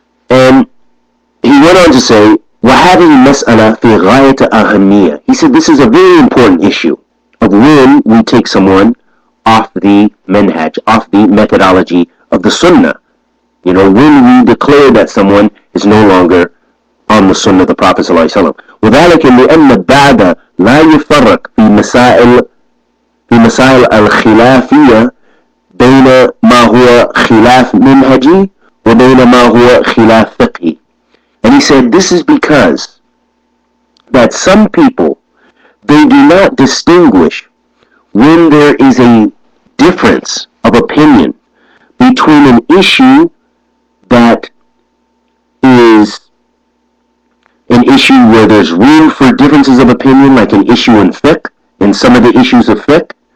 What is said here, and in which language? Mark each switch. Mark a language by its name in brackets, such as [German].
[English] And he went on to say, [Arabic] وَهَذِهِ الْمَسْأَلَةِ فِي غَايَةِ أَهَمِّيَّةٍ. [English] He said this is a very important issue of when we take someone off the manhaj, off the methodology of the sunnah. You know, when we declare that someone is no longer on the sunnah of the Prophet ﷺ. [Arabic] وذلك لأن البعد لا يفرق في مسائل الخلافية بين ما هو خلاف منهجي وبين ما هو خلاف فقهي. [English] And he said this is because that some people, they do not distinguish when there is a difference of opinion between an issue that is an issue where there's room for differences of opinion, like an issue in fiqh, in some of the issues of fiqh,